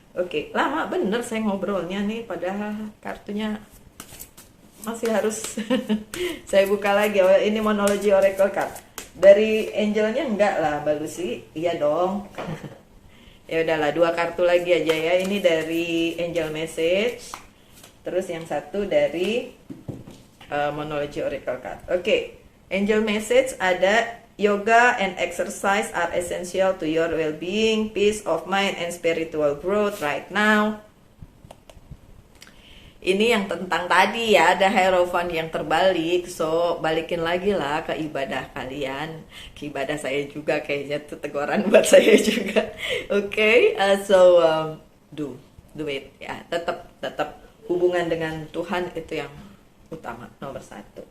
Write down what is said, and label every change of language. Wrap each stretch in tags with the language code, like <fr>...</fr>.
<id>Oke, lama bener saya ngobrolnya nih, padahal kartunya masih harus saya buka lagi. Oh, ini monologi oracle card. Dari angelnya enggak lah, Mbak Lucy. Iya dong. Ya udahlah, 2 kartu lagi aja ya. Ini dari angel message. Terus yang satu dari monologi oracle card. Oke. Angel message ada</id> <en>yoga and exercise are essential to your well-being, peace of mind and spiritual growth right now.</en> <id>Ini yang tentang tadi ya, ada Hierophant yang terbalik. So, balikin lagi lah ke ibadah kalian. Ke ibadah saya juga, kayaknya itu teguran buat saya juga.</id> <en>Oke, so do it ya.</en> <id>Tetap hubungan dengan Tuhan itu yang utama, nomor 1.</id>